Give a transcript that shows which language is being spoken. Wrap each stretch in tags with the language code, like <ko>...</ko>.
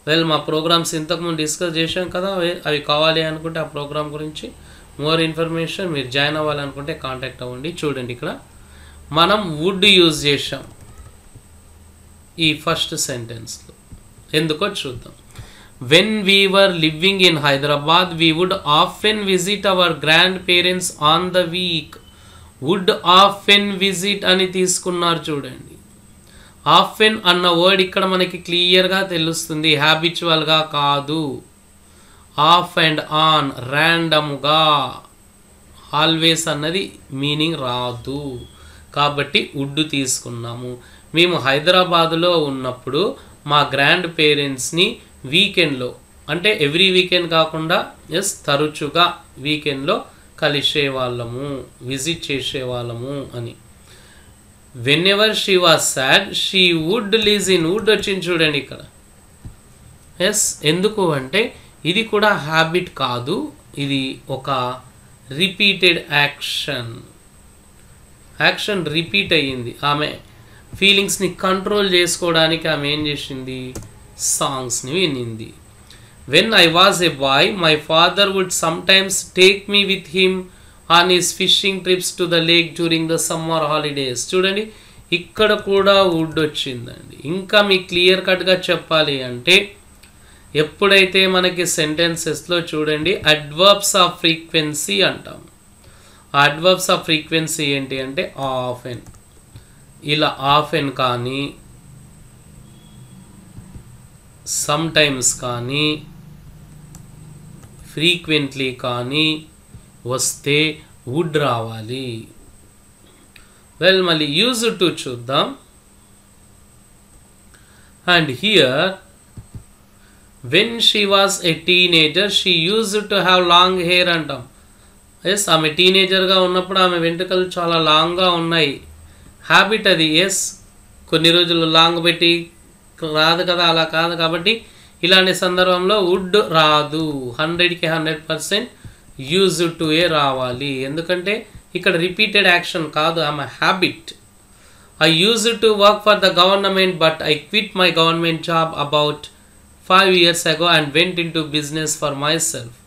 <te>మా ప్రోగ్రామ్స్ ఇంతకుముందు డిస్కస్ చేసాం కదా, అవి కావాలి అనుకుంటే ఆ ప్రోగ్రామ్ గురించి మోర్ ఇన్ఫర్మేషన్ మీరు జాయిన్ అవ్వాలనుకుంటే కాంటాక్ట్ అవ్వండి. చూడండి, ఇక్కడ మనం వుడ్ యూజ్ చేసాం ఈ ఫస్ట్ సెంటెన్స్లో. ఎందుకో చూద్దాం.</te> <en>When we were living in Hyderabad, we would often visit our grandparents on the week. Would often visit</en> <te>అని తీసుకున్నారు చూడండి. ఆఫెన్ అన్న వర్డ్ ఇక్కడ మనకి క్లియర్గా తెలుస్తుంది, హ్యాబిచువల్గా కాదు. ఆఫ్ అండ్ ఆన్, ర్యాండమ్గా. ఆల్వేస్ అన్నది మీనింగ్ రాదు, కాబట్టి వుడ్ తీసుకున్నాము. మేము హైదరాబాదులో ఉన్నప్పుడు మా గ్రాండ్ పేరెంట్స్ని వీకెండ్లో, అంటే ఎవ్రీ వీకెండ్ కాకుండా ఎస్ తరచుగా వీకెండ్లో కలిసేవాళ్ళము, విజిట్ చేసేవాళ్ళము అని.</te> <en>Whenever she was sad she would listen.</en> <te>Would వచ్చింది చూడండి ఇక్కడ. ఎస్, ఎందుకు అంటే ఇది కూడా హ్యాబిట్ కాదు, ఇది ఒక రిపీటెడ్ యాక్షన్. యాక్షన్ రిపీట్ అయ్యింది. ఆమె ఫీలింగ్స్ని కంట్రోల్ చేసుకోవడానికి ఆమె ఏం చేసింది? సాంగ్స్ని వినింది.</te> <en>When I was a boy, my father would sometimes take me with him on his fishing trips to the lake during the summer holidays.</en> <te>చూడండి ఇక్కడ కూడా వుడ్ వచ్చిందండి. ఇంకా మీకు క్లియర్ కట్గా చెప్పాలి అంటే ఎప్పుడైతే మనకి సెంటెన్సెస్లో చూడండి అడ్వర్బ్స్ ఆఫ్ ఫ్రీక్వెన్సీ అంటాం. అడ్వర్బ్స్ ఆఫ్ ఫ్రీక్వెన్సీ ఏంటి అంటే ఆఫెన్, ఇలా ఆఫెన్ కానీ సమ్ టైమ్స్ కానీ ఫ్రీక్వెంట్లీ కానీ వస్తే వుడ్ రావాలి. వెల్ మళ్ళీ యూజ్ టు చూద్దాం.</te> <en>And here when she was a teenager she used to have long hair అంటాం.</en> <te>ఎస్, ఆమె టీనేజర్గా ఉన్నప్పుడు ఆమె వెంట్రుకలు చాలా లాంగ్గా ఉన్నాయి. హ్యాబిట్ అది. ఎస్, కొన్ని రోజులు లాంగ్ పెట్టి రాదు కదా, అలా కాదు. కాబట్టి ఇలాంటి సందర్భంలో వుడ్ రాదు. 100కి 100% యూజ్ టు ఏ రావాలి. ఎందుకంటే ఇక్కడ రిపీటెడ్ యాక్షన్ కాదు, ఆమె habit.</te> <en>I used to work for the government but I quit my government job about 5 years ago and went into business for myself.</en>